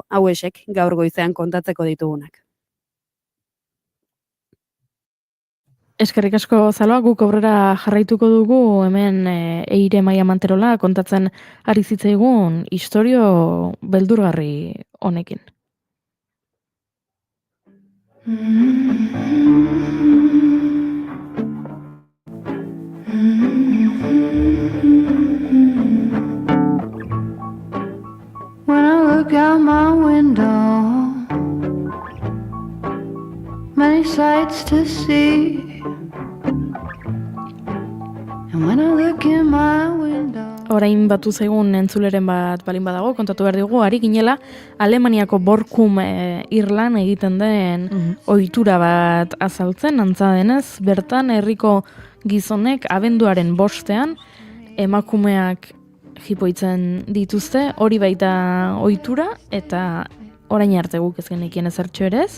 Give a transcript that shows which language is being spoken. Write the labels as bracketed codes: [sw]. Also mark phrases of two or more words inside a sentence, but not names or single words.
[eu] Hauesek gaur goizean kontatzeko ditugunak. Eskerrik asko Zaloa, guk aurrera jarraituko dugu hemen Eire Maia Manterola kontatzen ari zitzaigun istorio beldurgarri honekin. [en] When I look out my window, many sights to see. And when I look in my window, [eu] Orain batu zaigun entzuleren bat balin badago, kontatu behar dugu, ari ginela Alemaniako Borkum Irlan egiten den ohitura bat azaltzen, antza denez, bertan herriko gizonek abenduaren 5ean emakumeak jipoitzen dituzte, hori baita ohitura eta orain arte guk ez genekien ezertxo ere ez.